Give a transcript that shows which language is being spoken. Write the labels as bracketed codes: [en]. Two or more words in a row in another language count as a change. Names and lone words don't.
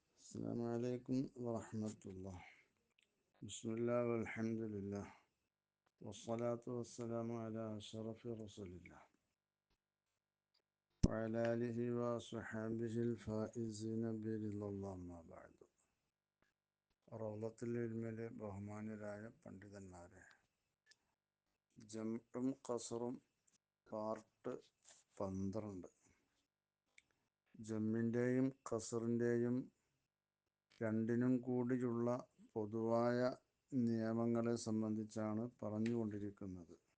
[ar] السلام عليكم ورحمة الله. بسم الله والحمد لله والصلاة والسلام على أشرف رسول الله وعلى آله وصحبه الفائزين برضا الله. ما بعد. [ml] റൗളത്തുൽ ഇൽമിലെ ബഹുമാനരായ പണ്ഡിതന്മാരെ, ജംഉം ഖസ്റും പാർട്ട് 12. ജമ്മിൻ്റെയും ഖസ്റിൻ്റെയും രണ്ടിനും കൂടിയുള്ള പൊതുവായ നിയമങ്ങളെ സംബന്ധിച്ചാണ് പറഞ്ഞുകൊണ്ടിരിക്കുന്നത്.